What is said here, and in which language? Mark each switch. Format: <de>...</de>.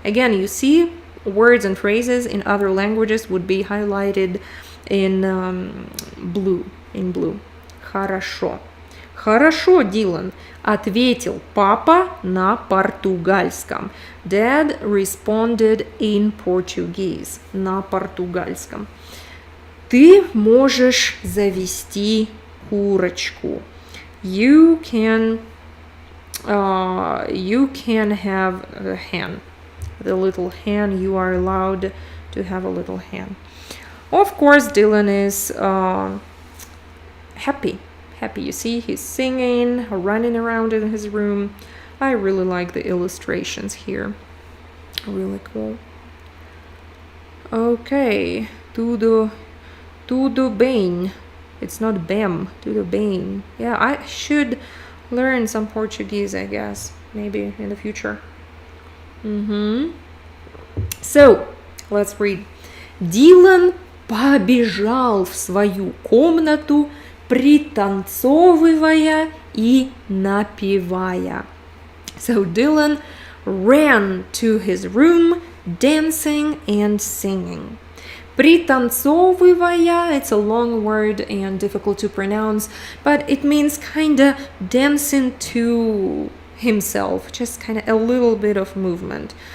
<en>Again, you see words and phrases in other languages would be highlighted in blue. Хорошо.</en> <ru>Хорошо, Дилан, ответил папа на португальском.</ru> <en>Dad responded in Portuguese.</en> <ru>На португальском. Ты можешь завести курочку.</ru> <en>You can have a hen. The little hen, you are allowed to have a little hen. Of course, Dylan is happy. You see, he's singing, running around in his room. I really like the illustrations here. Really cool. Okay,</en> <pt>tudo bem.</pt> <en>It's not bem, tudo bem. Yeah, I should learn some Portuguese, I guess, maybe in the future. So, let's read.</en> <ru>Дилан побежал в свою комнату, пританцовывая и напевая.</ru> <en>So Dylan ran to his room, dancing and singing. Пританцовывая, it's a long word and difficult to pronounce, but it means kinda dancing to himself, just kinda a little bit of movement.</en>